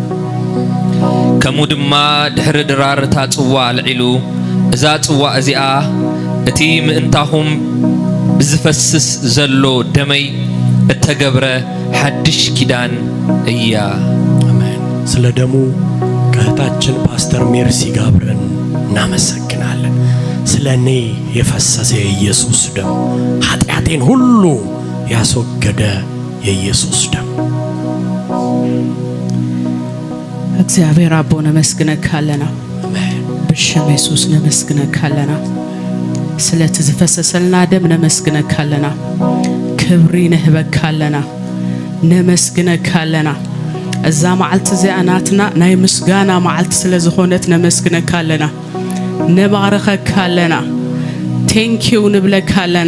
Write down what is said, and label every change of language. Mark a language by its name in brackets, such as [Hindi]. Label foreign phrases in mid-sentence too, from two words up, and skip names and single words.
[Tigrinya] ከሙድማ ድሕሪ ድራር እታ ጽዋ አልዒሉ እዛ ጽዋ እዚኣ እቲ ምእንታኹም ብዝፈስስ ዘሎ ደመይ እተገብረ ሓድሽ ኪዳን እያ። [Amharic] አሜን። ስለ ደሙ ከእህታችን ፓስተር ሜርሲ ጋብረን እናመሰግናለን። ስለ እኔ የፈሰሰ የኢየሱስ ደም ኃጢአቴን ሁሉ ያስወገደ የኢየሱስ ደም። [Tigrinya] እግዚአብሔር አቦ ነመስግነካለና ብሽም ኢየሱስ ነመስግነካለና ስለ ተዘፈሰሰልና ደም ነመስግነካለና ክብሪ ነህበካለና ነመስግነካለና እዛ መዓልት ዚኣናትና ናይ ምስጋና መዓልት ስለ ዝኾነት ነመስግነካለና ነባረከካለና ቴንኪው ንብለካለና